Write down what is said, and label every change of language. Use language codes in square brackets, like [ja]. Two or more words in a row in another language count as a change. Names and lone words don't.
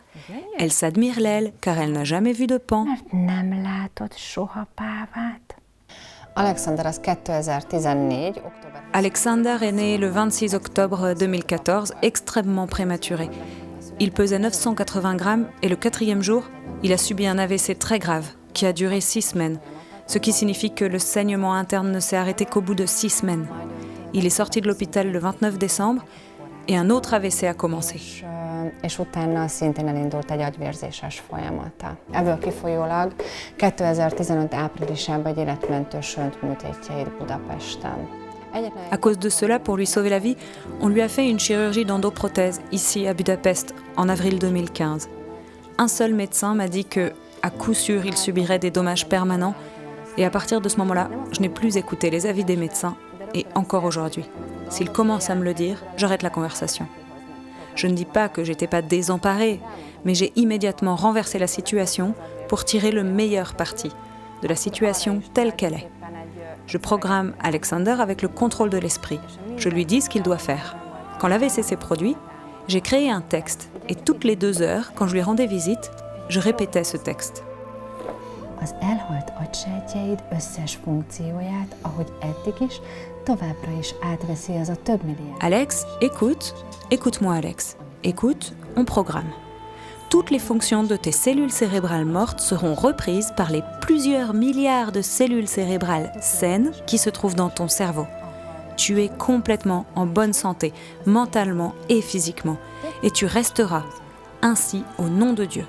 [fr] Elle s'admire l'aile, car elle n'a jamais vu de paon. Alexander est né le 26 octobre 2014, extrêmement prématuré. Il pesait 980 grammes et le 4e jour, il a subi un AVC très grave qui a duré 6 semaines, ce qui signifie que le saignement interne ne s'est arrêté qu'au bout de 6 semaines. Il est sorti de l'hôpital le 29 décembre et un autre AVC a commencé. [hu] És utána szintén elindult egy agyvérzéses folyamata. Ebből kifolyólag 2015 áprilisában egy életmentő sönt műtétje írt Budapesten. [fr] À cause de cela, pour lui sauver la vie, on lui a fait une chirurgie d'endoprothèse ici à Budapest en avril 2015. Un seul médecin m'a dit que, à coup sûr, il subirait des dommages permanents et à partir de ce moment-là, je n'ai plus écouté les avis des médecins et encore aujourd'hui. S'il commence à me le dire, j'arrête la conversation. Je ne dis pas que j'étais pas désemparée, mais j'ai immédiatement renversé la situation pour tirer le meilleur parti de la situation telle qu'elle est. Je programme Alexander avec le contrôle de l'esprit. Je lui dis ce qu'il doit faire. Quand l'AVC s'est produit, j'ai créé un texte et toutes les 2 heures, quand je lui rendais visite, je répétais ce texte. [hu] Az elhalt agysejtjeid összes funkcióját, ahogy eddig is, továbbra is átveszi az a több milliárd. [fr] Alex, écoute-moi Alex. Écoute, on programme. Toutes les fonctions de tes cellules cérébrales mortes seront reprises par les plusieurs milliards de cellules cérébrales saines qui se trouvent dans ton cerveau. Tu es complètement en bonne santé, mentalement et physiquement, et tu resteras ainsi au nom de Dieu.